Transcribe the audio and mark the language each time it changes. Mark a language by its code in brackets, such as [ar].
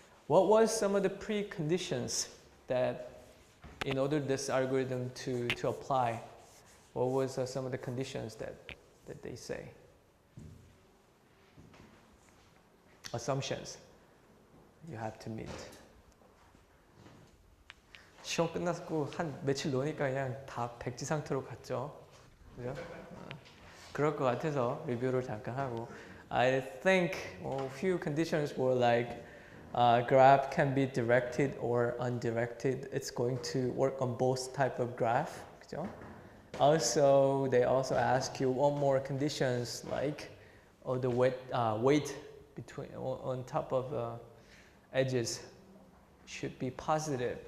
[en] What was some of the preconditions that in order this algorithm to apply? What was some of the conditions that they say? Assumptions you have to meet. [ko] 시험 끝났고 한 며칠 노니까 그냥 다 백지 상태로 갔죠. 그죠? 그럴 것 같아서 리뷰를 잠깐 하고. [en] I think a few conditions were like graph can be directed or undirected. It's going to work on both type of graph. [ko] 그죠? [en] Also, they also ask you one more conditions like the weight on top of edges should be positive.